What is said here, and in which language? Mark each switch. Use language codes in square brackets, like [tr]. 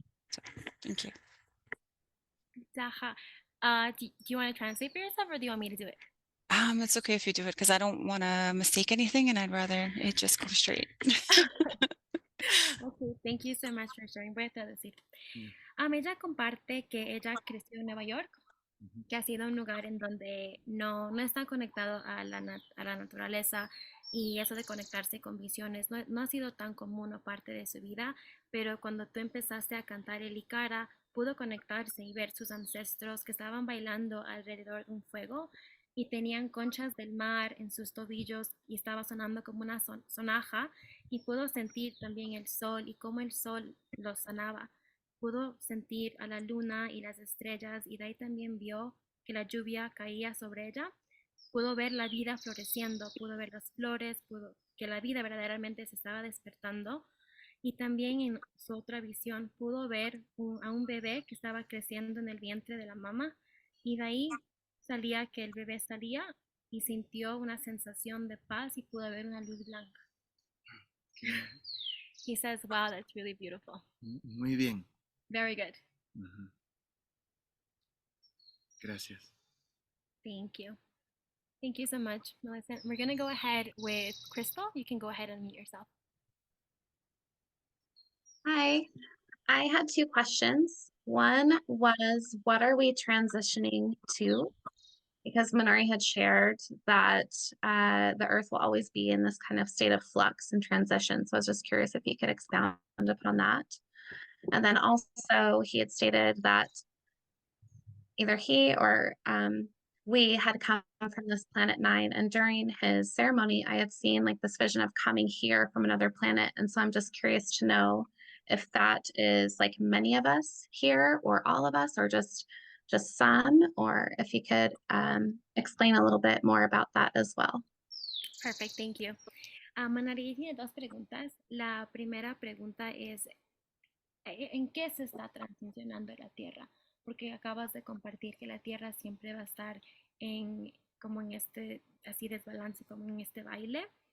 [en] So thank you. Zaha, do you want to translate for yourself or do you want me to do it? It's okay if you do it because I don't want to mistake anything and I'd rather it just go straight. Okay, thank you so much for sharing. [es] Voy a traducir. [en] Yeah. [es] Ella comparte que ella creció en Nueva York, que ha sido un lugar en donde no está conectado a la naturaleza y eso de conectarse con visiones no ha sido tan común o parte de su vida, pero cuando tú empezaste a cantar el Icara, pudo conectarse y ver sus ancestros que estaban bailando alrededor de un fuego y tenían conchas del mar en sus tobillos y estaba sonando como una sonaja y pudo sentir también el sol y cómo el sol los sanaba. Pudo sentir a la luna y las estrellas y de ahí también vio que la lluvia caía sobre ella. Pudo ver la vida floreciendo, pudo ver las flores, pudo que la vida verdaderamente se estaba despertando. Y también en su otra visión pudo ver a un bebé que estaba creciendo en el vientre de la mamá y de ahí salía que el bebé salía y sintió una sensación de paz y pudo ver una luz blanca. [en] He says, wow, that's really beautiful. [es] Muy bien. [en] Very good. Uh-huh. [es] Gracias. [en] Thank you. Thank you so much, Melissa. We're going to go ahead with Crystal. You can go ahead and mute yourself. Hi, I had two questions. One was, what are we transitioning to? Because Manari had shared that the earth will always be in this kind of state of flux and transition. So I was just curious if you could expound upon that. And then also he had stated that either he or we had come from this planet 9, and during his ceremony I had seen like this vision of coming here from another planet. And so I'm just curious to know if that is like many of us here or all of us or just some, or if you could explain a little bit more about that as well. Perfect, thank you. [es] Manari tiene dos preguntas. La primera pregunta es, ¿en qué se está transicionando la Tierra? Porque acabas de compartir que la Tierra siempre va a estar como en este así desbalance, como en este baile.